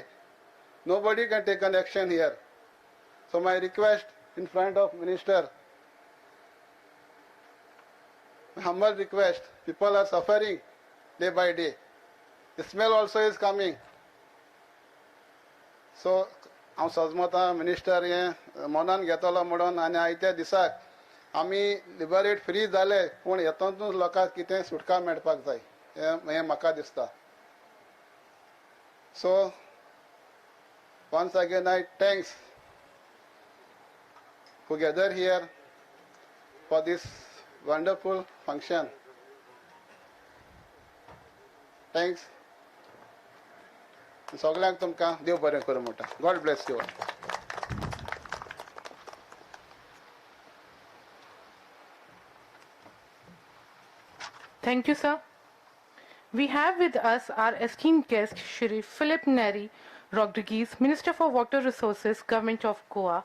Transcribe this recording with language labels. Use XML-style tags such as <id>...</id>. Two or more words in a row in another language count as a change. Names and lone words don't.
<en>Nobody can take an action here. So my request in front of Minister, my humble request, people are suffering day by day. The smell also is coming.</en> <kok>So हांव सजमता मिनिस्टर हे मनान घेतलो म्हणून आनी आयत्या दिसाक आमी लिबरेट फ्री जाले पूण हेतूंतूच लोकांक कितें सुटका मेळपाक जाय हें म्हाका दिसता.</kok> <en>सो once again I thanks who gather here for this wonderful function. Thanks.</en> <kok>सगळ्यांक तुमकां देव बरें करूं म्हणटा.</kok> <en>God bless you. Thank you, sir. We have with us our esteemed guest, Shri Philip Neri Rodriguez, Minister for Water Resources, Government of Goa.</en>